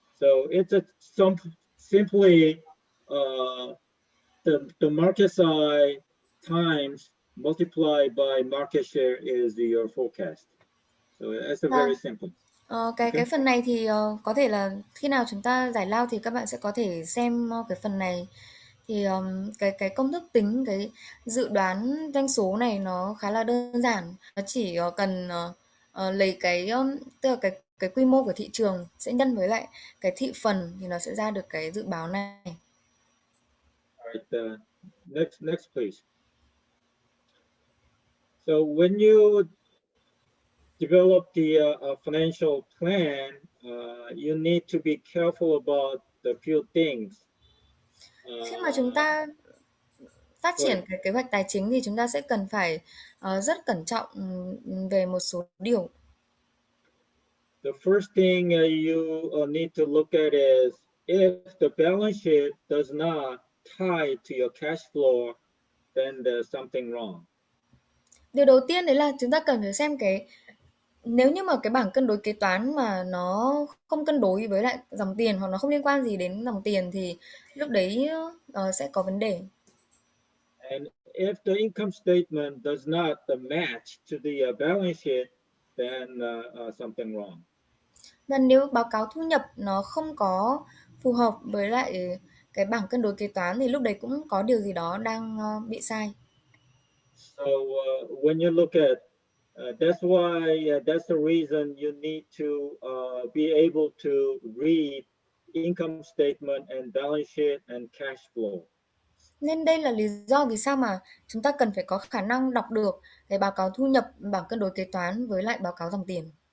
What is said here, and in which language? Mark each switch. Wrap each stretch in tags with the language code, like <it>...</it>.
<en>So it's simply the market size times multiplied by market share is your forecast. So that's very simple.</en> <vi>Cái phần này thì có thể là khi nào chúng ta giải lao thì các bạn sẽ có thể xem cái phần này. Thì cái công thức tính cái dự đoán doanh số này nó khá là đơn giản. Nó chỉ cần lấy tức là cái quy mô của thị trường sẽ nhân với lại cái thị phần thì nó sẽ ra được cái dự báo này.</vi> <en>All right, next please. So when you develop the financial plan, you need to be careful about the few things.</en> <vi>Khi mà chúng ta phát triển cái kế hoạch tài chính thì chúng ta sẽ cần phải rất cẩn trọng về một số điều.</vi> <en>The first thing you need to look at is if the balance sheet does not tie to your cash flow, then there's something wrong.</en> <vi>Điều đầu tiên đấy là chúng ta cần phải xem nếu như mà cái bảng cân đối kế toán mà nó không cân đối với lại dòng tiền hoặc nó không liên quan gì đến dòng tiền thì lúc đấy sẽ có vấn đề.</vi> <en>And if the income statement does not match to the balance sheet, then something wrong.</en> <vi>Và nếu báo cáo thu nhập nó không có phù hợp với lại cái bảng cân đối kế toán thì lúc đấy cũng có điều gì đó đang bị sai.</vi> <en>So when you look at that's why that's the reason you need to be able to read income statement and balance sheet and cash flow.</en> <vi>Nên đây là lý do vì sao mà chúng ta cần phải có khả năng đọc được cái báo cáo thu nhập, bảng cân đối kế toán với lại báo cáo dòng tiền.</vi>